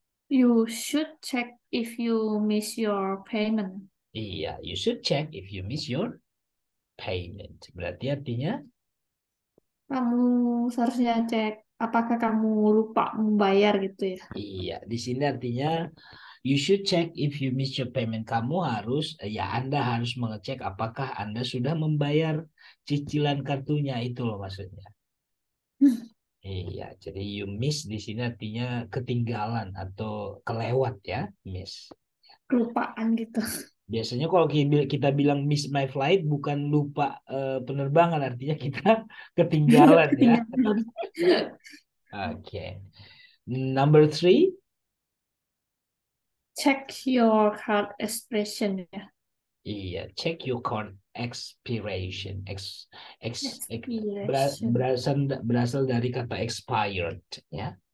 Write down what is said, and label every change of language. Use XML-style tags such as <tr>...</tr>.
<en>You should check if you miss your payment. iya, you should check if you miss your payment.</en> <id>Berarti artinya Kamu seharusnya cek apakah kamu lupa membayar gitu ya.</id> <en>iya,</en> <id>di sini artinya</id> <en>you should check if you miss your payment.</en> <id>Kamu harus ya Anda harus mengecek apakah Anda sudah membayar cicilan kartunya itu loh maksudnya. Iya, jadi you miss di sini artinya ketinggalan atau kelewat ya, miss. Kelupaan gitu. Biasanya kalau kita bilang miss my flight bukan lupa penerbangan, artinya kita ketinggalan ya. Ketinggalan.</id> <en>Oke. Number 3, check your card expression ya. Iya, check your card expiration. Expiration.</en> <id>Berasal dari kata expired, ya.</id>